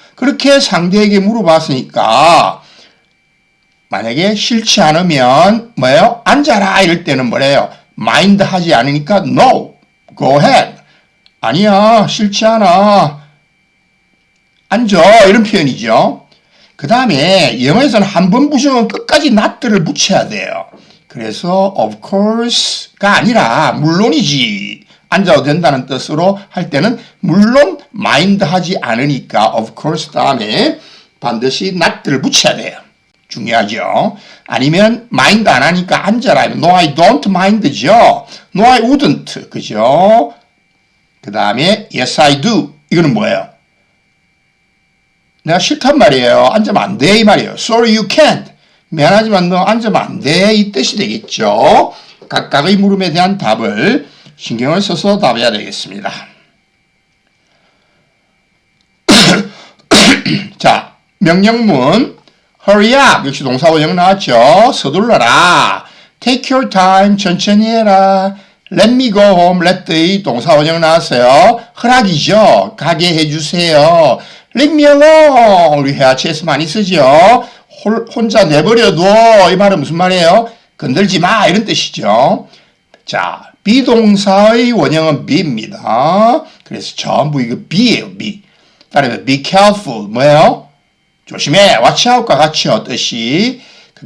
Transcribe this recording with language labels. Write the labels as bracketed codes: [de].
[ko] 그렇게 상대에게 물어봤으니까 만약에 싫지 않으면 뭐예요? 앉아라 이럴 때는 뭐래요? [en] mind [ko] 하지 않으니까 [en] no, go ahead. [ko] 아니야, 싫지 않아. 앉아 이런 표현이죠. 그 다음에 영어에서는 한 번 부정은 끝까지 not를 붙여야 돼요. 그래서 of course가 아니라 물론이지. 앉아도 된다는 뜻으로 할 때는 물론 mind 하지 않으니까 of course 다음에 반드시 not를 붙여야 돼요. 중요하죠. 아니면 mind 안 하니까 앉아라. [en] No, I don't mind죠. No, I wouldn't. [ko] 그죠? 그 다음에 [en] yes, I do. [ko] 이거는 뭐예요? 내가 싫단 말이에요. 앉으면 안 돼. 이 말이에요. [en] Sorry, you can't. [ko] 미안하지만 너 앉으면 안 돼. 이 뜻이 되겠죠. 각각의 물음에 대한 답을 신경을 써서 답해야 되겠습니다. 자, 명령문 [en] hurry up [ko] 역시 동사 원형 나왔죠. 서둘러라. [en] take your time [ko] 천천히 해라. [en] let me go home let의 [ko] 동사 원형 나왔어요. 허락이죠. 가게 해주세요. [en] leave me alone [ko] 우리 회화체에서 많이 쓰죠. 혼자 내버려둬 이 말은 무슨 말이에요? 건들지 마 이런 뜻이죠. 자, 비동사의 원형은 be입니다. 그래서 전부 이거 be예요. be. 따라서 [en] be careful [ko] 뭐예요? 조심해. [en] watch out [ko] 과 같이 뜻이. 그